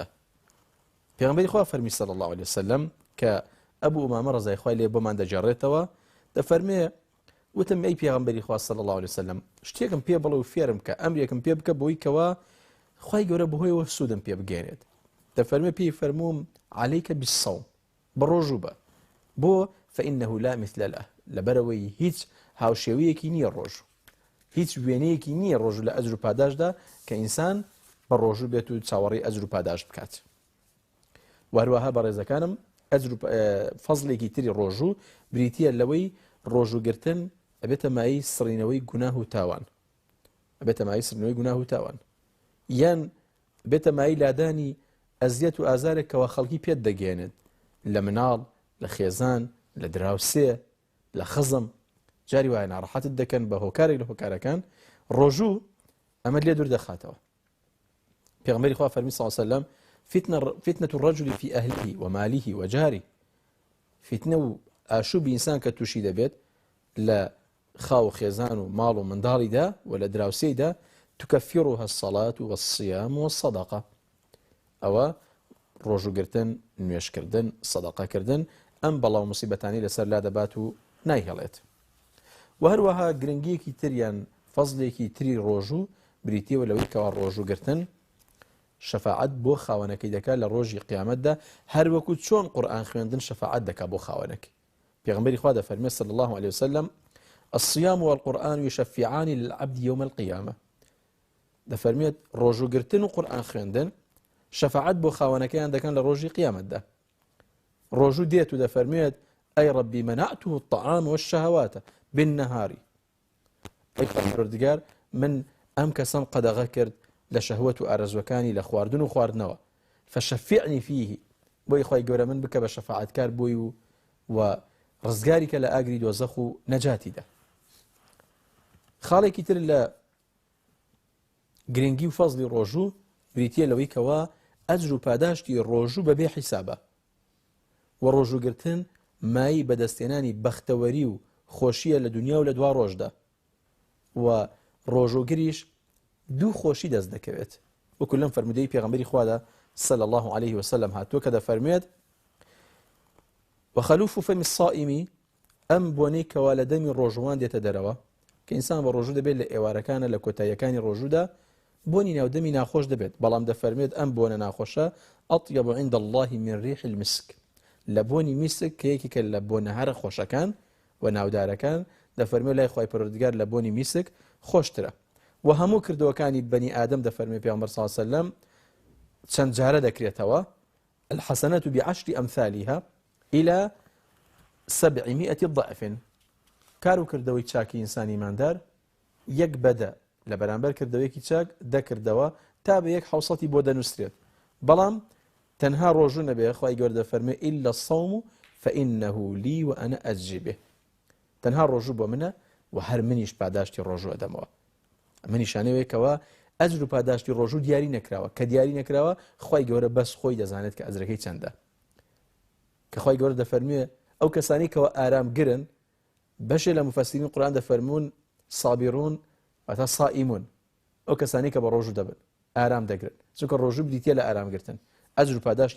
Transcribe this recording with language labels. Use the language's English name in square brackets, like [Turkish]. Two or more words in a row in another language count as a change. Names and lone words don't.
[Central Kurdish] پێغەمبەری خوا فەرمی [Arabic] صلی الله عليه وسلم [Central Kurdish] کە ئەبوو ئومامە ڕەزای خوای لێ بۆمان دەجێڕێتەوە دەفەرمێ وتم ئەی پێغەمبەری خوا صلی الله عليه وسلم شتێکم پێ بڵێ و فێرم کە ئەمرێکم پێ بکە بۆی کەوا خوای گەورە بەهۆیەوە سوودم پێ بگێنێت. دەفەرمێ پێی فەرمووم [Arabic] عليك بالصوم، [Central Kurdish] بڕۆژوو بە بۆ [Arabic] فإنه لا مثل له، [Central Kurdish] لەبەرەوەی هیچ هاوشێوەیەکی نییە ڕۆژوو، هیچ وێنەیەکی نییە ڕۆژوو لە ئەجر و پاداشدا کە ئینسان بە ڕۆژوو بێت و چاوەڕێی ئەجر و پاداش بکات. وەروەها بەڕێزەکانم فەزڵێکی تری ڕۆژوو بریتیە لەوەی ڕۆژووگرتن ئەبێتە مای سڕینەوەی گوناه و تاوان، ئەبێتە مای سڕینەوەی گوناه و تاوان، یان بێتە مای لادانی ئەزیەت و ئازارێک کەوا خەڵکی پێت دەگێنێت لە مناڵ، لە خێزان، لە دراوسێ، لە خزم، جاری وایە ناڕەحەتت دەکەن بە هۆکارێک لە هۆکارەکان، ڕۆژوو ئەمە لێ دوور دەخاتەوە. پێغەمبەری خوا فەرمی [Arabic] صلی الله عليه وسلم فتنة الرجل في أهله وماله وجاره، [Central Kurdish] فتنة و ئاشوبی ئینسان کە تووشی دەبێت لە خاو خێزان و ماڵ و منداڵیدا و لە دراوسێیدا [Arabic] تكفرها الصلاة والصيام والصدقة، [Central Kurdish] ئەوە ڕۆژوگرتن، نوێشکردن، سەدەقەکردن ئەم بەڵاو موسیبەتانی لەسەر لا دەبات و نایهێڵێت. و هەروەها گرنگیەکی تریان فەزلێکی تری ڕۆژوو بریتیەوە لەوەی کەوا ڕۆژوگرتن شەفاعەت بۆ خاوەنەکەی دەکات لە ڕۆژی قیامەتدا، هەروەکو چۆن قورئان خوێندن شەفاعەت دەکات بۆ خاوەنەکەی. پێغەمبەری خوا دەفەرمێت [Arabic] صلی الله عليه وسلم الصيام والقرآن يشفعان للعبد يوم القيامة، [Central Kurdish] دەفەرمێت ڕۆژوگرتن و قورئان خوێندن شەفاعەت بۆ خاوەنەکەیان دەکەن لە ڕۆژی قیامەتدا. ڕۆژوو دێت و دەفەرمێت ئەی [Arabic] ڕەبی منعته الطعام والشهوات بالنهار، [Central Kurdish] پەروەردگار من ئەم کەسەم قەدەغە کرد لە شەهوەت و ئارەزوەکانی لە خواردن و خواردنەوە [Arabic] فشەفیعنی فیه [Central Kurdish] بۆی خۆی گەورە من بکە بە شەفاعەتکار بۆی و ڕزگاری کە لە ئاگری دۆزەخ و نەجاتیدا. خاڵێکی تر لە گرنگی و فەزلی ڕۆژوو بریتیە لەوەی کەوا ئەجر و پاداشتی ڕۆژوو بەبێ حیسابە و ڕۆژوگرتن مای بەدەستێنانی بەختەوەری و خۆشیە لە دنیا و لە دوا ڕۆژدا و ڕۆژوگریش دوو خۆشی دەست دەکەوێت وەکو لەم فەرمودەی پێغەمبەری خوادا [Arabic] صلى الله عليه وسلم [Central Kurdish] هاتووە کە دەفەرمێت [Arabic] وخلوف فم الصائم [Central Kurdish] ئەم بۆنەی کەوا لە دەمی ڕۆژوان دێتە دەرەوە کە ئینسان بە ڕۆژوو دەبێت لە ئێوارەکانە لە کۆتاییەکانی ڕۆژوودا بۆنی ناودەمی ناخۆش دەبێت بەڵام دەفەرمێت ئەم بۆنە ناخۆشە [Arabic] ئەطیب عند الله من ريح المسك [Central Kurdish] لە بۆنی میسک کە یەکێکە لە بۆنە هەرە خۆشەکان و ناودارەکان دەفەرمێت لای خۆی پەروەردگار لە بۆنی میسک خۆشترە و هەموو کردوەکانی بەنی ئادەم دەفەرمێت پێغەمبەر [Arabic] صلی الله عليه وسلم [Central Kurdish] چەند جارە دەکرێتەوە [Arabic] الحسنة بعشر أمثالها إلى [Central Kurdish] 700 ضعف کار و کردەوەی چاکی ئینسانی ماندار یەک بەدە لە بەرامبەر کردەوەیەکی چاک دەکردەوە تا بە یەک حوسەتی بۆ دەنووسرێت بەڵام تەنها ڕۆژوو نەبێ خی گەورە دەفەرمێ [Arabic] إلا الصوم فإنه لي وأنا أجزي به [Central Kurdish] تەنها ڕۆژوو بۆ منە و هەر منیش پاداشتی ڕۆژوو ئەدەمەوە ئەمە نیشانەیەکەوە ئەجر و پاداشتی ڕۆژوو دیاری نەکراوە کە دیاری نەکراوە خی گەورە بەس خۆی دەزانێت کە ئەجرەکەی چەندە کە خی گەورە دەفەرمێ ئەو کەسانی کەەوە ئارامگرن بەشێ لە مفەسرین قورئان دەفەرمون سابیرون واتە سائیمون ئەو کەسانی کە بە ڕۆژوو دەبن ئارام دەگرن چونکە ڕۆژوو بریتە لە ئارامگرتن ئەجر و پاداشتی